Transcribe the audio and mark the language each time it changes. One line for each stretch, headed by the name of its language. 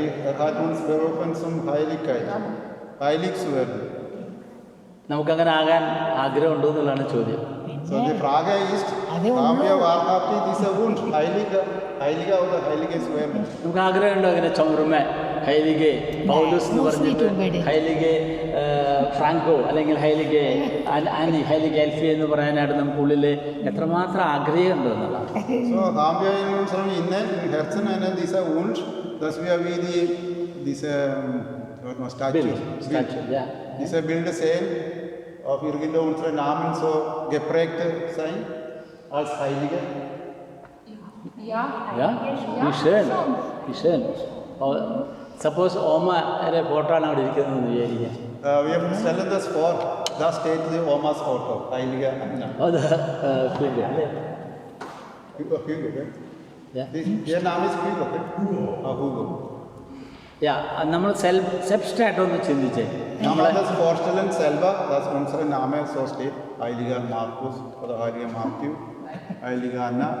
German: Er hat uns berufen zum Heiligkeit, heilig zu werden.
Malayalam: നമുക്കങ്ങനെ ആകാൻ ആഗ്രഹമുണ്ടോ എന്നുള്ളതാണ് ചോദ്യം.
German: So, die Frage ist, haben wir wahrhaftig diesen Wunsch, Heiliger oder Heilige zu werden?
Malayalam: നമുക്ക് ആഗ്രഹമുണ്ടോ അങ്ങനെ ചുമരുമേ ഹൈലികെ പൗലോസ് എന്ന് പറഞ്ഞിട്ട് ഹൈലികെ ഫ്രാങ്കോ അല്ലെങ്കിൽ ഹൈലികെ ആനി ഹൈലികെ എൽഫി എന്ന് പറയാനായിട്ട് നമുക്കുള്ളിൽ എത്രമാത്രം ആഗ്രഹമുണ്ടോ എന്നുള്ളതാണ്.
German: So, haben wir in unserem Herzen dieser Wunsch, dass wir wie diese Statue, diese Bilder sehen, auf irgendwo unsere Namen so geprägt sein als Heilige? Ja. Ja? Wie schön.
Malayalam: Ssuppose ഓമയുടെ photo ആണ് അവിടെ ഇരിക്കുന്നത് വിചാരിക്കാം.
German: Wir stellen das vor, da steht die Omas Foto, Heilige Anna.
Malayalam: അത് Hugo, അല്ലേ?
English: Hugo, okay?
German: Ja. Ihr Name ist Hugo, okay? Hugo.
Malayalam: Ja, നമ്മൾ സെൽഫ്സ്റ്റായിട്ട് ഒന്ന് ചിന്തിച്ചേ.
German: Kann man das vorstellen selber, dass unser Name so steht, Heiliger Markus oder Heiliger Matthew, Heiliger Anna?